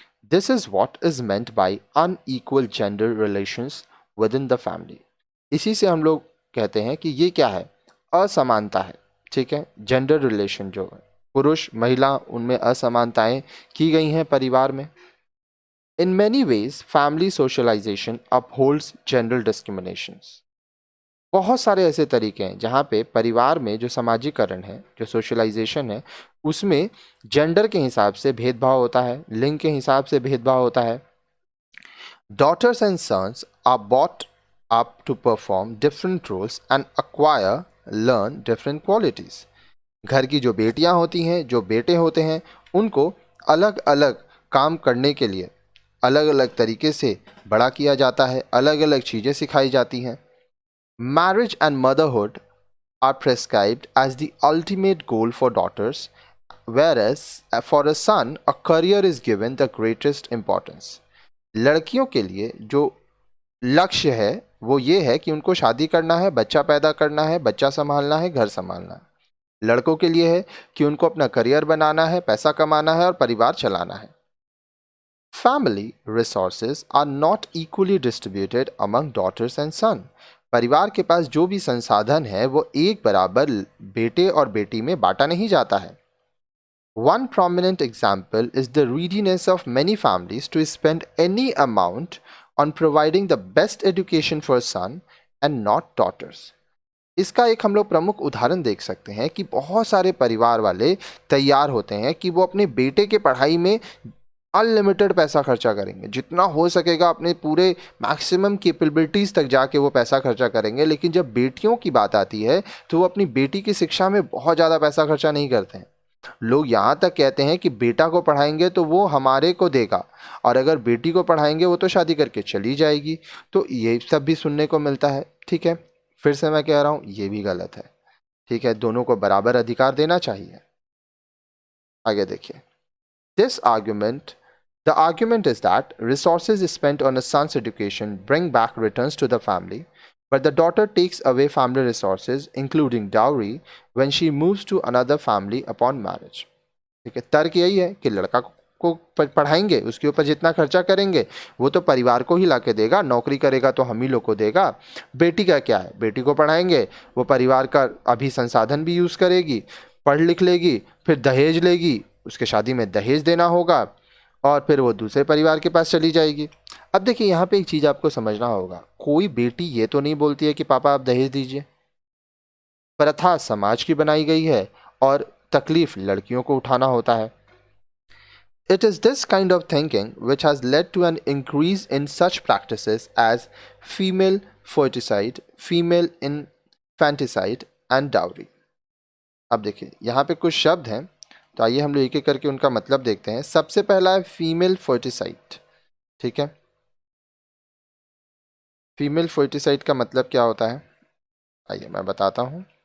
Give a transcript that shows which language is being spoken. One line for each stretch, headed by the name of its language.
English: This is what is meant by unequal gender relations within the family.
Hindi: इसी से हम लोग कहते हैं कि ये क्या है, असमानता है, ठीक है। जेंडर रिलेशन जो है, पुरुष महिला, उनमें असमानताएं की गई हैं परिवार में।
English: In many ways, family socialization upholds gender discriminations.
Hindi: बहुत सारे ऐसे तरीके हैं जहाँ पे परिवार में जो सामाजिकरण है, जो सोशलाइजेशन है, उसमें जेंडर के हिसाब से भेदभाव होता है, लिंग के हिसाब से भेदभाव होता है।
English: Daughters and sons are brought up to perform different roles and acquire, learn different qualities.
Hindi: घर की जो बेटियां होती हैं, जो बेटे होते हैं, उनको अलग अलग काम करने के लिए अलग अलग तरीके से बड़ा किया जाता है, अलग अलग चीज़ें सिखाई जाती हैं।
English: Marriage and motherhood are prescribed as the ultimate goal for daughters, whereas for a son a career is given the greatest importance.
Hindi: लड़कियों के लिए जो लक्ष्य है वो ये है कि उनको शादी करना है, बच्चा पैदा करना है, बच्चा संभालना है, घर संभालना है। लड़कों के लिए है कि उनको अपना करियर बनाना है, पैसा कमाना है और परिवार चलाना है।
English: Family resources are not equally distributed among daughters and son.
Hindi: परिवार के पास जो भी संसाधन है वो एक बराबर बेटे और बेटी में बांटा नहीं जाता है।
English: One prominent example is the readiness of many families to spend any amount on providing the best education for son and not daughters.
Hindi: इसका एक हम लोग प्रमुख उदाहरण देख सकते हैं कि बहुत सारे परिवार वाले तैयार होते हैं कि वो अपने बेटे के पढ़ाई में अनलिमिटेड पैसा खर्चा करेंगे, जितना हो सकेगा अपने पूरे मैक्सिमम कैपेबिलिटीज़ तक जाके वो पैसा खर्चा करेंगे। लेकिन जब बेटियों की बात आती है तो वो अपनी बेटी की शिक्षा में बहुत ज़्यादा पैसा खर्चा नहीं करते हैं। लोग यहाँ तक कहते हैं कि बेटा को पढ़ाएंगे तो वो हमारे को देगा, और अगर बेटी को पढ़ाएंगे वो तो शादी करके चली जाएगी। तो ये सब भी सुनने को मिलता है, ठीक है। फिर से मैं कह रहा हूँ, ये भी गलत है, ठीक है। दोनों को बराबर अधिकार देना चाहिए। आगे देखिए,
English: This argument The argument is that resources spent on a son's education bring back returns to the family, but the daughter takes away family resources, including dowry, when she moves to another family upon marriage.
Hindi: ठीक है, तर्क यही है कि लड़का को पढ़ाएंगे, उसके ऊपर जितना खर्चा करेंगे वो तो परिवार को ही ला के देगा, नौकरी करेगा तो हम ही लोग को देगा। बेटी का क्या है, बेटी को पढ़ाएंगे, वो परिवार का अभी संसाधन भी यूज़ करेगी, पढ़ लिख लेगी, फिर दहेज लेगी, उसके शादी में दहेज देना होगा और फिर वो दूसरे परिवार के पास चली जाएगी। अब देखिए यहाँ पे एक चीज़ आपको समझना होगा, कोई बेटी ये तो नहीं बोलती है कि पापा आप दहेज दीजिए। प्रथा समाज की बनाई गई है और तकलीफ लड़कियों को उठाना होता है।
English: It is this kind of thinking which has led to an increase in such practices as female ferticide, female infanticide and dowry.
Hindi: अब देखिए यहाँ पे कुछ शब्द हैं, तो आइए हम लोग एक एक करके उनका मतलब देखते हैं। सबसे पहला है फीमेल फर्टिसाइड। ठीक है, फीमेल फर्टिसाइड का मतलब क्या होता है, आइए मैं बताता हूँ।